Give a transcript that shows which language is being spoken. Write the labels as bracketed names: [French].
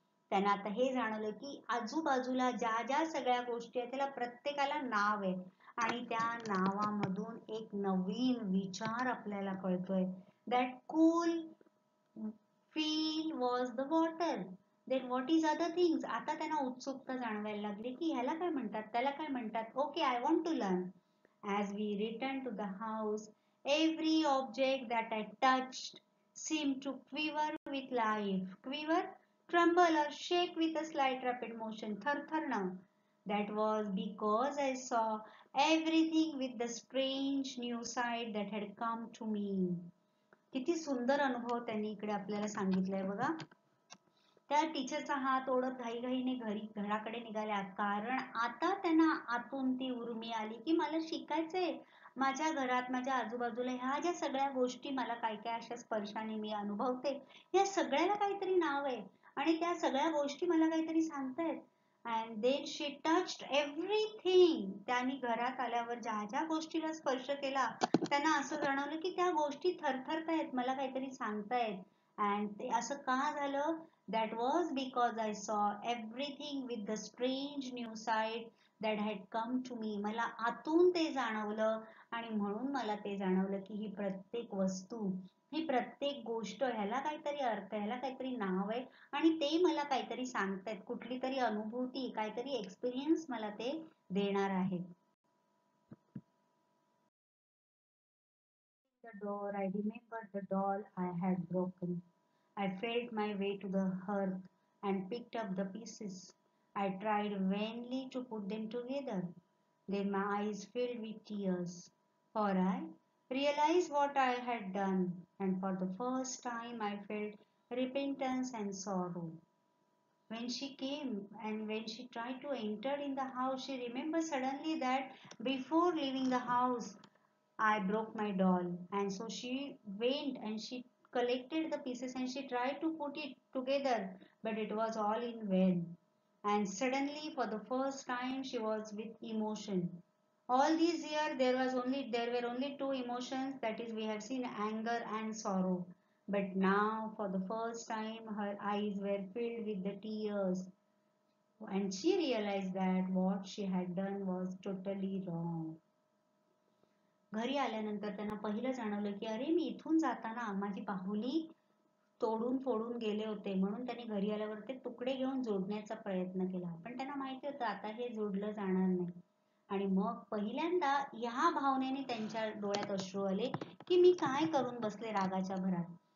[Marathi] त्यांना आता हे जाणवलं की आजूबाजूला ज्या ज्या सगळ्या गोष्टी आहेत त्याला प्रत्येकाला नाव आहे आणि त्या नावामधून एक नवीन विचार आपल्याला कळतोय. [English] That cool feel was the water. Then what is other things. [Marathi] आता त्यांना उत्सुकता जाणवायला लागली की ह्याला काय म्हणतात, त्याला काय म्हणतात. [English] Okay, I want to learn. As we returned to the house, every object that I touched seemed to quiver with life. Quiver, tremble or shake with a slight rapid motion. Thartharna. That was because I saw everything with the strange new sight that had come to me. [Marathi] किती सुंदर अनुभव त्यांनी इकडे आपल्याला सांगितलाय बघा. त्या टीचरचा हात ओढत घाईघाईने घराकडे निघाल्या, कारण आता त्यांना आतून ती उर्मी आली की मला शिकायचंय. माझ्या घरात, माझ्या आजूबाजूला ह्या ज्या सगळ्या गोष्टी मला काय काय अशा स्पर्शाने मी अनुभवते, या सगळ्याला काहीतरी नाव आहे आणि त्या सगळ्या गोष्टी मला काहीतरी सांगतायत. [English] And then she touched everything. [Marathi] त्यांनी घरात आल्यावर ज्या ज्या गोष्टीला स्पर्श केला त्यांना असं जाणवलं की त्या गोष्टी थरथरतायत, मला काहीतरी सांगतायत. अँड ते असं का झालं? [English] That was because I saw everything with the strange new sight that had come to me. [Marathi] मला आतून ते जाणवलं आणि म्हणून मला ते जाणवलं की ही प्रत्येक वस्तू, ही प्रत्येक गोष्ट, ह्याला काहीतरी अर्थ, ह्याला काहीतरी नाव आहे आणि ते मला काहीतरी सांगतायत, कुठली तरी अनुभूती, काहीतरी एक्सपिरियन्स मला ते देणार आहे. [English] The door, I remembered the doll I had broken. I felt my way to the hearth and picked up the pieces. I tried vainly to put them together. Then my eyes filled with tears, for I realized what I had done, and for the first time I felt repentance and sorrow. when she came and when she tried to enter in the house, she remembered suddenly that before leaving the house, I broke my doll. And so she went and she collected the pieces and she tried to put it together, but it was all in vain. And suddenly, for the first time, she was with emotion. All these years, there were only two emotions, that is, we have seen anger and sorrow. But now, for the first time, her eyes were filled with the tears, and she realized that what she had done was totally wrong. [Marathi] घरी आल्यानंतर त्यांना पहिलं जाणवलं की अरे मी इथून जाताना माझी बाहुली तोडून फोडून गेले होते, म्हणून त्यांनी घरी आल्यावर ते तुकडे घेऊन जोडण्याचा प्रयत्न केला, पण त्यांना माहिती होतं आता हे जोडलं जाणार नाही. आणि मग पहिल्यांदा ह्या भावनेने त्यांच्या डोळ्यात अश्रू आले की मी काय करून बसले रागाच्या भरात.